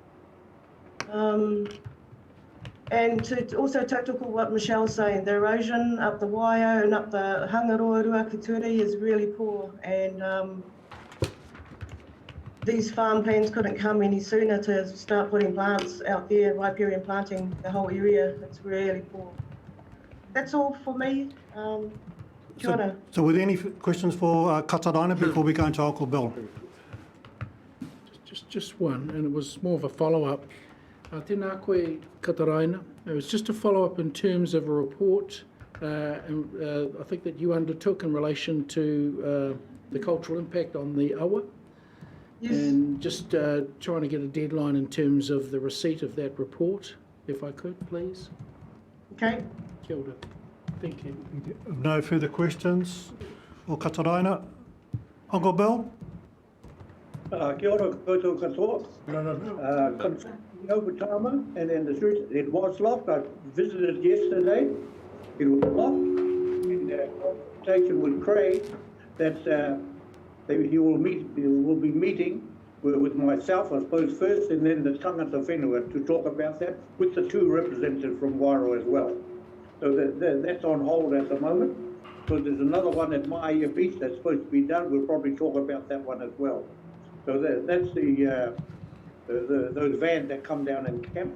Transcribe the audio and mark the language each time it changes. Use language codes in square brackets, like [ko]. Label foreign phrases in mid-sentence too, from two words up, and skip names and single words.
[en] And to also tautoko what Michelle's saying, the erosion up the Waio and up the Hangaroa Ruakaturi is really poor, and these farm plans couldn't come any sooner to start putting plants out there, riparian planting the whole area. It's really poor. That's all for me. [mi] Kia ora. [en] So were there any questions for Kataraina before we go into Uncle Bill? Just one, and it was more of a follow-up. [mi] Tēnā koe Kataraina. [en] It was just a follow-up in terms of a report I think that you undertook in relation to the cultural impact on the awa. Yes. And just trying to get a deadline in terms of the receipt of that report, if I could, please. Okay. [mi] Kia ora. [en] Thank you. No further questions for Kataraina. Uncle Bill? [mi] Kia ora koutou katoa. [en] Overtime, and then the street, it was locked. I visited yesterday. It was locked. In conversation with Craig that he will be meeting with myself, I suppose, first, and then the [mi] tangata whenua [en] to talk about that with the two representatives from Wairo as well. So that's on hold at the moment. So there's another one at Maia Beach that's supposed to be done. We'll probably talk about that one as well. So that's those vans that come down and camp.